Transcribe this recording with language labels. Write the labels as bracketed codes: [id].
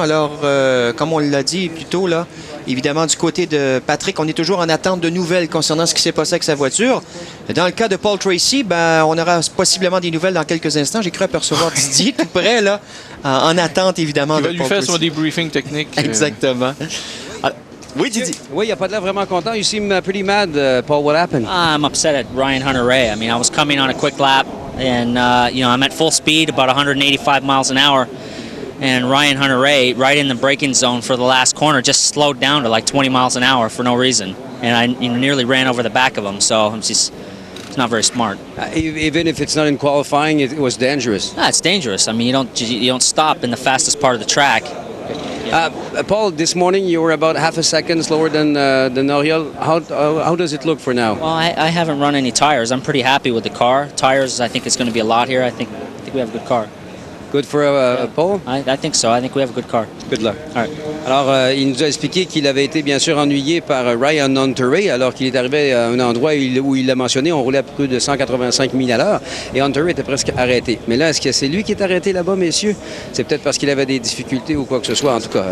[fr] Alors, comme on l'a dit plus tôt, là, évidemment, du côté de Patrick, on est toujours en attente de nouvelles concernant ce qui s'est passé avec sa voiture. Dans le cas de Paul Tracy, on aura possiblement des nouvelles dans quelques instants. J'ai cru apercevoir Didier tout près, là, en attente, évidemment. Il va de lui Paul faire Tracy. son debriefing technique. Exactement. Oui, Didier. Oui, il n'a pas de l'air vraiment content. [en] You seem pretty mad, Paul. What happened? I'm upset at Ryan Hunter-Reay. I mean, I was coming on a quick lap, and, I'm at full speed, about 185 miles an hour. And Ryan Hunter-Reay, right in the braking zone for the last corner, just slowed down to like 20 miles an hour for no reason. And I nearly ran over the back of him, so it's not very smart. Even if it's not in qualifying, it was dangerous. It's dangerous. I mean, you don't stop in the fastest part of the track. Paul, this morning you were about half a second slower than Oriol. How does it look for now? Well, I haven't run any tires. I'm pretty happy with the car. Tires, I think it's going to be a lot here. I think we have a good car. Good for Paul? I think so. I think we have a good car. Good luck. All right. [fr] Alors, il nous a expliqué qu'il avait été bien sûr ennuyé par Ryan Hunter-Reay alors qu'il est arrivé à un endroit où il l'a mentionné, on roulait à plus de 185 000 à l'heure et Hunter-Reay était presque arrêté. Mais là, est-ce que c'est lui qui est arrêté là-bas, messieurs? C'est peut-être parce qu'il avait des difficultés ou quoi que ce soit, en tout cas.